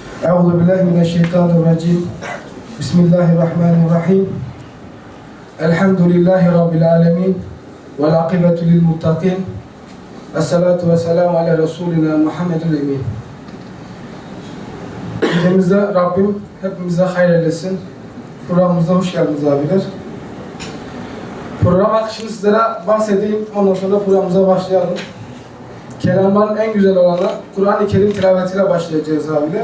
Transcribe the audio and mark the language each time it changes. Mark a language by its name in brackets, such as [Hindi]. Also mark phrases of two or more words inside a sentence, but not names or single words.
[Arabic] أعوذ بالله من الشيطان الرجيم. بسم الله الرحمن الرحيم. الحمد لله رب العالمين. والعاقبة للمتقين. الصلاة والسلام على رسولنا محمد الأمين. [Turkish] Ülkemizde Rabbim hepimize hayır eylesin. Programımıza hoş geldiniz abiler. Program akışını sizlere bahsedeyim. Ondan sonra programımıza başlayalım. Kelamların en güzel olanı Kur'an-ı Kerim tilavetiyle başlayacağız abiler.